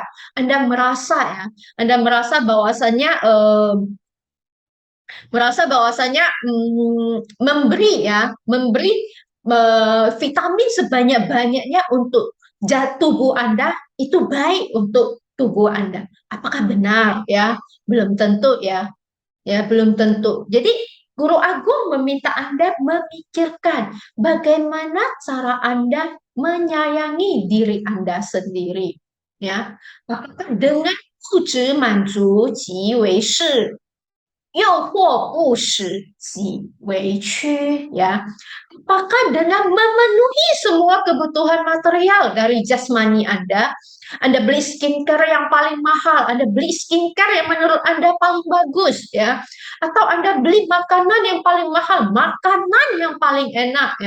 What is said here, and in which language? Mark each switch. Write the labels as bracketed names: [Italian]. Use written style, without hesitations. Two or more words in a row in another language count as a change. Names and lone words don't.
[Indonesian] Anda merasa ya, Anda merasa bahwasanya memberi vitamin sebanyak-banyaknya untuk tubuh Anda itu baik untuk tubuh Anda. Apakah benar ya? Belum tentu ya. Ya, belum tentu. Jadi Guru Agung meminta Anda memikirkan bagaimana cara Anda menyayangi diri Anda sendiri. Ya, apakah dengan [Chinese] 物质满足即为是 [Indonesian] ya. Apakah dengan memenuhi semua kebutuhan material dari jasmani Anda beli skincare yang paling mahal, Anda beli skincare yang menurut Anda paling bagus ya, atau Anda beli makanan yang paling mahal, makanan yang paling enak ya.